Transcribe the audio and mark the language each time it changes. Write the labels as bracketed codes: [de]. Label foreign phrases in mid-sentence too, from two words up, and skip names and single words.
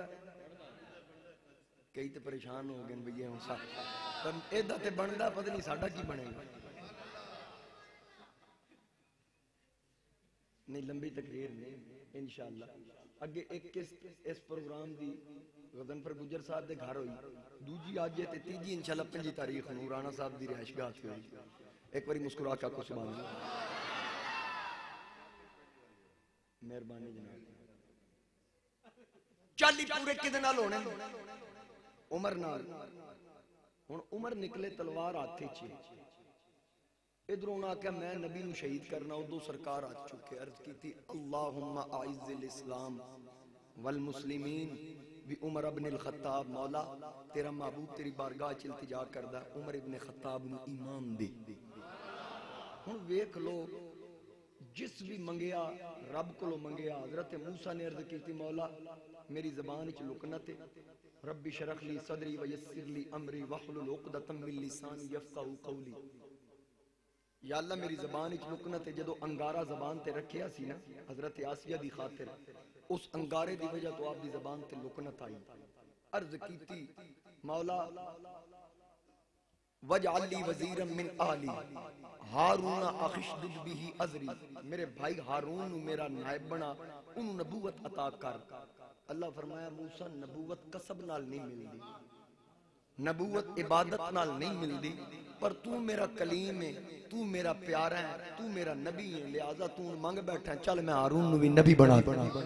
[pa] کئی تو پریشان ہو گئے بھئی ہوں سا ایدہ تے بنتا، پتہ نہیں ساڈا کی بنے گا. نہیں لمبی تقریر نہیں انشاءاللہ. اگے ایک اس پروگرام دی غضنفر گجر صاحب دے گھر ہوئی، دوجی آج تے تیجی انشاءاللہ 5 تاریخ نو رانا صاحب دی رہائش گاہ تے ہوئی. ایک باری مسکرا کے آکو [ar] سبحان اللہ. [pa] مہربانی جناب. 40 پورے کدے نال ہونے؟ عمر نال. ہن عمر نکلے تلوار ہاتھ وچ، ادھر انہاں کہ میں نبی نو شہید کرنا. ادو سرکار آ چکے، عرض کی تھی [ar] اللہم اعز الاسلام والمسلمین بھی عمر ابن الخطاب، [pa] مولا تیرا محبوب تیری بارگاہ چ التجا کردا عمر ابن خطاب نو ایمان دے۔ ہن ویکھ لو جس بھی منگیا رب کو منگیا۔ حضرت موسیٰ نے عرض کی مولا میری زبان چ لکنت [ar] رب اشرح لی صدری ویسر لی امری واحلل عقدۃ من لسانی یفقہوا قولی۔ [pa] یا اللہ میری زبان چ لکنت ہے، جدو انگارہ زبان تے رکھیا سی نا حضرت آسیہ دی خاطر، اس انگارے دی وجہ تو آپ دی زبان تے لکنت آئی۔ عرض کیتی مولا [ar] وجعل لی وزیرا من آلی ہارون اخشدد به ازری، [pa] میرے بھائی ہارون نو میرا نائب بنا، انہوں نبوت عطا کر۔ اللہ فرمایا موسیٰ نبوت کسب نال نہیں ملدی، نبوت عبادت نال نہیں ملدی، پر تو میرا کلیم ہے، تو میرا پیارا ہے، تو میرا نبی ہے، لہذا تو منگ بیٹھا ہے، چل میں ہارون نو بھی نبی بنا دوں۔